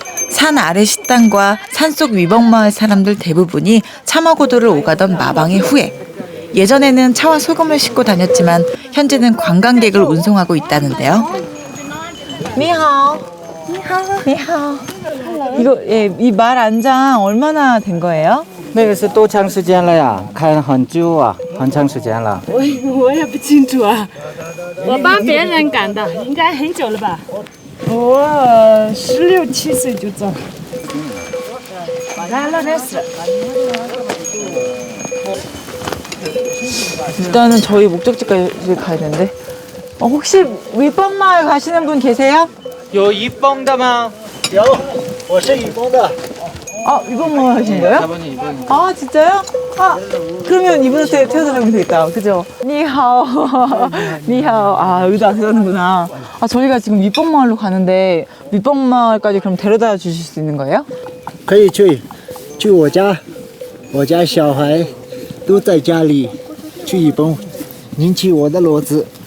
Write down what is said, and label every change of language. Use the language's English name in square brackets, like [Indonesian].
[Korean] 산 아래 식당과 산속 위벅마을 사람들 대부분이 차마고도를 오가던 마방의 후예. 예전에는 차와 소금을 싣고 다녔지만 현재는 관광객을 운송하고 있다는데요. [Chinese] 니하오. 니하오. [Korean] 이거 이 말 안장 얼마나 된 거예요? [Chinese] 那个是多长时间了呀？开很久啊，很长时间了。我也不清楚啊，我帮别人赶的，应该很久了吧？我16、17岁就走。来了，开始。 [Korean] 일단은 저희 목적지까지 가야 되는데. 혹시 위법마을 가시는 분 계세요? [Chinese] 有一蹦的吗？有，我是一蹦的。 [Korean] 아, 위법마을 가시는 거예요? 4번이 이번. 아, 진짜요? 아, 그러면 이분한테 태워달라고 하면 되겠다. 그죠? [Chinese] 니하오. 니하오. [Korean] 아, 여기도 안 태우는구나. 아, 저희가 지금 밑봉마을로 가는데, 밑봉마을까지 그럼 데려다 주실 수 있는 거예요? [Chinese] 可以去，去我家，我家小孩都在家里，去一蹦，您骑我的骡子，